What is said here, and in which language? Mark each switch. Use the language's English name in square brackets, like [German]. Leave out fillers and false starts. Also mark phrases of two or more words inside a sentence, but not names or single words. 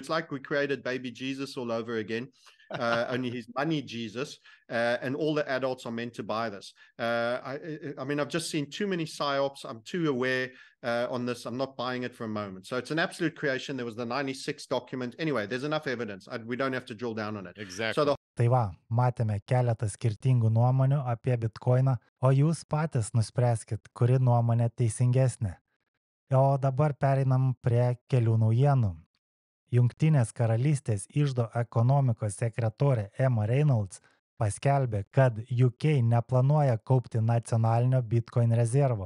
[English] It's like we created baby Jesus all over again. Only he's money Jesus, and all the adults are meant to buy this. I mean, I've just seen too many psyops. I'm too aware on this. I'm not buying it for a moment. So it's an absolute creation. There was the 96 document. Anyway, there's enough evidence. We don't have to drill down on it. Exactly. So the [Lithuanian] Tai va, matėme keletą skirtingų nuomonių apie Bitcoiną, o jūs patys nuspręskit, kuri nuomonė teisingesnė. O dabar pereinam prie kelių naujienų. Jungtinės karalystės iždo ekonomikos sekretorė Emma Reynolds paskelbė, kad UK neplanuoja kaupti nacionalinio Bitcoin rezervo.